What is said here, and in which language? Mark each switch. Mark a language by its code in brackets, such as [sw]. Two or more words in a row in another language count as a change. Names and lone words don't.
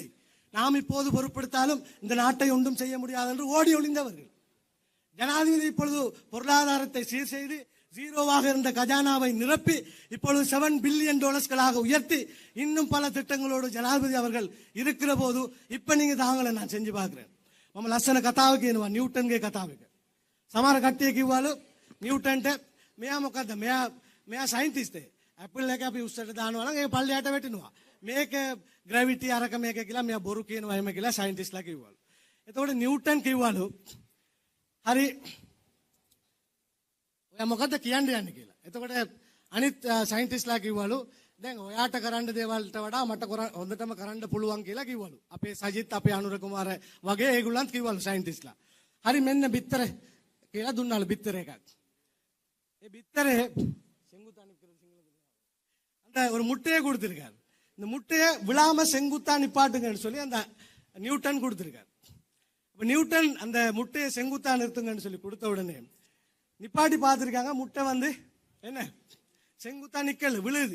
[ta] நாம் இப்போது பொறுப்பெடுத்தாலும் இந்த நாட்டை ஒன்றும் செய்ய முடியாது என்று ஓடி ஒளிந்தவர்கள். ஜனாதிபதி இப்பொழுது பொருளாதாரத்தை சீர் செய்து ஜீரோவாக இருந்த கஜானாவை நிரப்பி இப்பொழுது $7 பில்லியன் உயர்த்தி இன்னும் பல திட்டங்களோடு ஜனாதிபதி அவர்கள் இருக்கிற போது இப்ப நீங்க தாங்களை நான் செஞ்சு பார்க்கிறேன். [si] මම ලස්සන කතාවක කියනවා නිව්ටන්ගේ කතාව එක. සමහර කට්ටිය කිව්වලු නිව්ටන්ට මෙයා මොකද්ද? මෙයා සයින්ටිස්ට්. ඇපල් එක අපි උස්සට දානවා නම් ඒක පල්ලෙහාට වැටෙනවා. මේක ග්‍රැවිටි අරක මේක කියලා මෙයා බොරු කියනවා එහෙම කියලා සයින්ටිස්ට්ලා කිව්වලු. එතකොට නිව්ටන් කිව්වලු හරි ඔයා මොකද්ද කියන්න යන්නේ කියලා. එතකොට අනිත් සයින්ටිස්ට්ලා කිව්වලු දැන් ඔයාට කරන්න දේවල්ට වඩා මට හොඳටම කරන්න පුළුවන් කියලා කිව්වලු. අපේ සජිත් අපේ අනුර කුමාර වගේ ඒගොල්ලන්ත් කිව්වලු සයන්ටිස්ලා. හරි මෙන්න බිත්තර කියලා දුන්නලු බිත්තර එකක්. ඒ බිත්තරේ [ta] செங்குத்தா நிக்கிற அந்த ஒரு முட்டையை கொடுத்திருக்காரு. இந்த முட்டையை விழாம செங்குத்தா நிப்பாட்டுங்கன்னு சொல்லி அந்த நியூட்டன் கொடுத்திருக்காரு. அப்ப நியூட்டன் அந்த முட்டையை செங்குத்தா நிறுத்துங்கன்னு சொல்லி கொடுத்த உடனே நிப்பாட்டி பார்த்திருக்காங்க. முட்டை வந்து என்ன செங்குத்தா நிக்கல விழுது.